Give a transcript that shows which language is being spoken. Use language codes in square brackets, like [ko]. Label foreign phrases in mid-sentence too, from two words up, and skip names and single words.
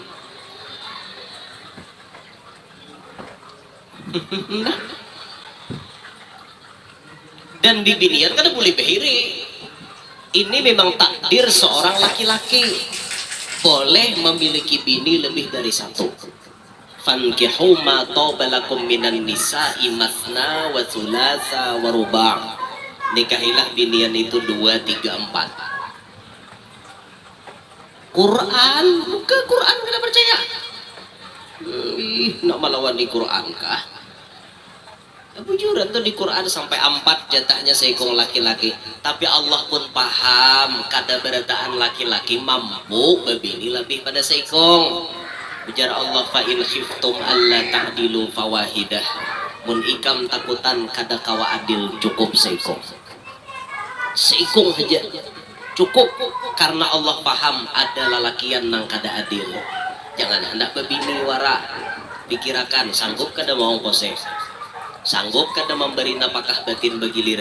[bjn] Dan bibinian kan boleh behiri. Ini memang takdir seorang laki-laki, boleh memiliki bini lebih dari satu. [ar] فانكحوا ما طاب لكم من النساء مثنى وثلاث ورباع'. [bjn] Nikahilah binian itu 2, 3, 4. Quran, buka Quran kada percaya. Nak melawan di Quran kah? Bujuran tuh di Quran sampai 4 jatahnya seikong laki-laki, tapi Allah pun paham kada berataan laki-laki mampu bebini lebih pada seikong. Ujar Allah, [ar] فإن خفتم ألا تعدلوا فواحدة, [bjn] mun ikam takutan kada kawa adil cukup seikong. Seikong saja cukup, karena Allah paham ada lalakian nang kada adil. Jangan hendak bebini wara, pikirakan sanggup kada mau kose, sanggup kada memberi napakah batin bagi liran.